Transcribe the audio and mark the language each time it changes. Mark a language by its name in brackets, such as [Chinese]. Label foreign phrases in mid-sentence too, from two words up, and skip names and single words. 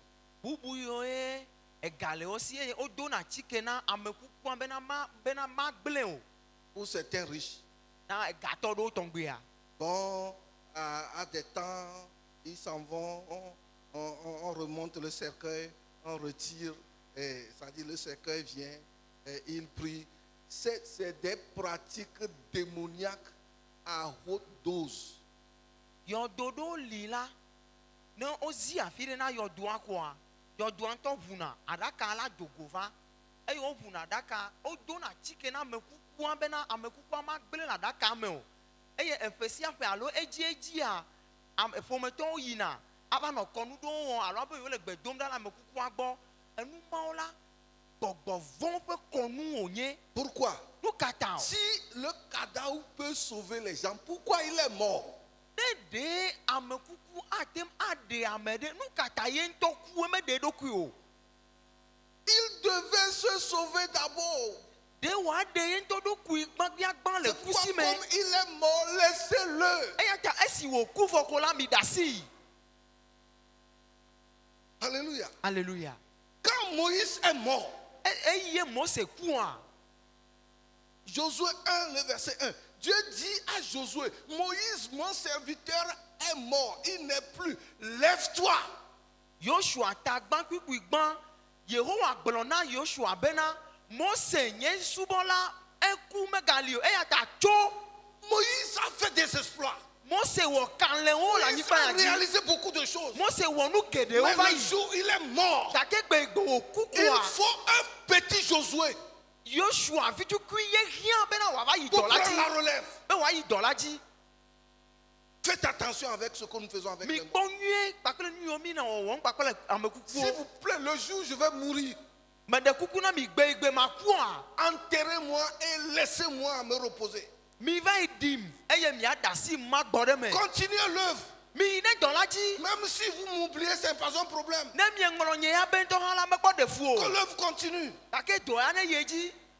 [Ewe] Bubu yiwo ye ega le wo si eye wodona atike na ame kukua bena magblẽ o. [French] Pour certains riches. [Ewe] Na egatɔ ɖewo tɔgbuia. [French] Bon, à des temps, ils s'en vont, on remonte le cercueil, on retire, c'est-à-dire le cercueil vient, et il prie. C'est des pratiques démoniaques à haute dose. [Ewe] Yɔdo ɖewo li la ne wozi afi ɖe na yɔdoa koa yɔdoa ŋutɔ ʋuna aɖaka la dogo va eye woʋuna aɖaka wodona atike na ame kukua bena ame kukua magblẽ le aɖaka me o eye eƒe sia ƒe alo edzia ƒometɔwo yina ava nɔ kɔnu ɖewo wɔm alo abe yewo le gbe dom ɖa le ame kukua gbɔ enu mawo la gbɔgbɔ vɔ̃ ƒe kɔnu wònye. [French] Pourquoi? [Ewe] Nu ka ta o. [French] Si le cadavre peut sauver les gens, pourquoi il est mort? [Ewe] Ne ɖe ame kuku atem aɖe ame ɖe nu ka ta ye ŋutɔ ku meɖe eɖokui o. [French] Il devait se sauver d'abord. [Ewe] Ɖe wòaɖe ye ŋutɔ ɖokui gbagbiagbã le [French] C'est pourquoi [Ewe] kusi me. [French] comme il est mort, laissez-le. [Ewe] Eya ta esi wòku vɔ ko la mi ɖe asi. [French] Alléluia. Alléluia. Quand Moïse est mort, [Ewe] Eye Mose kua. [French] Josué 1, le verset 1, Dieu dit à Josué, Moïse, mon serviteur, est mort, il n'est plus. Lève-toi. [Ewe] Yoshua ta gbã kpikpui gbã. Yehowa gblɔ na Yoshua bena Mose nye subɔla eku megali o. Eya ta tso. [French] Moïse a fait des exploits. [Ewe] Mose wɔ kalẽwo le [French] Moïse [Ewe] anyigba [French] a [Ewe] ya dzi. [French] réalisé beaucoup de choses. [Ewe] Mose wɔ nu geɖewo [French] Mais [Ewe] va [French] le [Ewe] yi. [French] jour où il est mort, [Ewe] Gake gbe wòku [French] il [Ewe] kua. [French] faut un petit Josué [Ewe] Yoshua vitukui ye hiã bena wòava yi [French] pour [Ewe] dɔ la [French] prendre la [Ewe] dzi. [French] relève. [Ewe] Be wòayi dɔ la dzi. [French] Faites attention avec ce que nous faisons avec [Ewe] Mi [French] les morts. [Ewe] kpɔ nyuie kpakple nu yiwo mi na wɔwɔm kpakple ame [French] S'il [Ewe] kukuwo. [French] vous plaît, le jour où je vais mourir, [Ewe] Meɖe kuku na mi gbe ma kua. [French] enterrez-moi et laissez-moi me reposer. [Ewe] Mi va yi ɖim eye miaɖe asi ma gbɔ ɖe me. [French] Continuez l'œuvre. [Ewe] Mi yi ɖe dɔ la dzi. [French] Même si vous m'oubliez, c'est pas un problème. [Ewe] Ne mieŋlɔ nye ya be ŋutɔ hã la mekpɔ ɖe fu [French] Que [Ewe] o. [French] l'œuvre continue. [Ewe] Gake dɔ ya ne ye dzi.